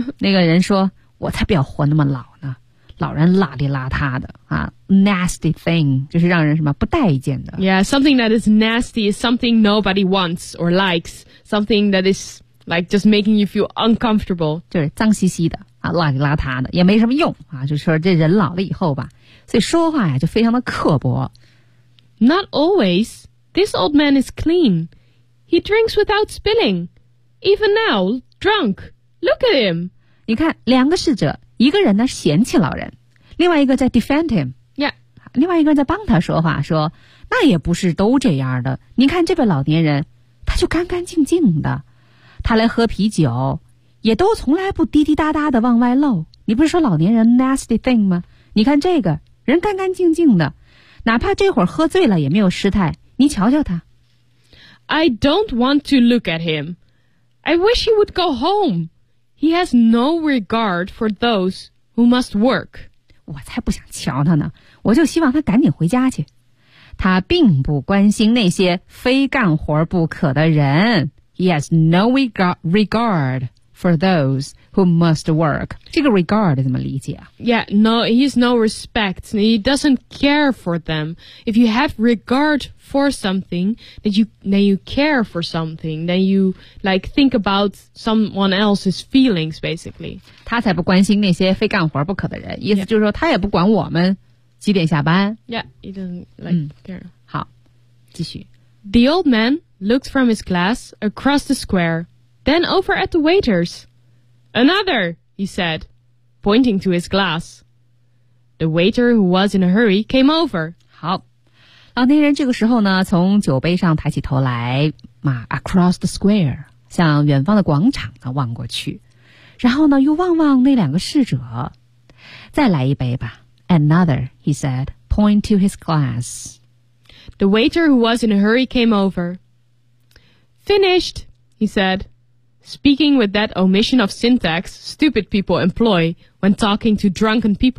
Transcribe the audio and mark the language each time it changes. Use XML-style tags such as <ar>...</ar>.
<zh>那个人说，我才不要活那么老呢。老人邋里邋遢的啊 ,</zh> <en>nasty thing,</en> <zh>就是让人什么不待见的。</zh> <en>Yeah, something that is nasty is something nobody wants or likes, something that is like just making you feel uncomfortable.</en> <zh>就是脏兮兮的啊，邋里邋遢的也没什么用啊，就说这人老了以后吧，所以说话呀就非常的刻薄。</zh> <en>Not always. This old man is clean. He drinks without spilling. Even now, drunk. Look at him.</en> <zh>你看两个侍者。一个人呢嫌弃老人，另外一个在</zh> <en>defend him、 yeah.</en> <zh>另外一个在帮他说话，说那也不是都这样的，你看这位老年人他就干干净净的，他来喝啤酒也都从来不滴滴答答的往外漏，你不是说老年人</zh> <en>nasty thing</en> <zh>吗？你看这个人干干净净的，哪怕这会儿喝醉了也没有失态，你瞧瞧他。</zh> <en>I don't want to look at him. I wish he would go homeHe has no regard for those who must work.</en> <zh>我才不想瞧他呢，我就希望他赶紧回家去。他并不关心那些非干活不可的人。</zh> <en>He has no regard for those who must work.</en> <zh>这个 regard 怎么理解啊？</zh> <en>Yeah, no, he has no respect. He doesn't care for them. If you have regard for something, then you care for something, then you like think about someone else's feelings, basically.</en> <zh>他才不关心那些非干活不可的人，意思就是说他也不管我们几点下班。</zh> <en>Yeah, he doesn't like care.</en> <zh>好，继续。</zh> <en>The old man looked from his glass across the square, then over at the waiters. Another, he said, pointing to his glass. The waiter who was in a hurry came over.</en> <zh>好。老年人这个时候呢，从酒杯上抬起头来，嘛 ，</zh> <en>across the square，</en> <zh>向远方的广场呢望过去，然后呢又望望那两个侍者，再来一杯吧。</zh> <en>Another, he said, point to his glass. The waiter who was in a hurry came over. Finished, he said, speaking with that omission of syntax stupid people employ when talking to drunken people.</en>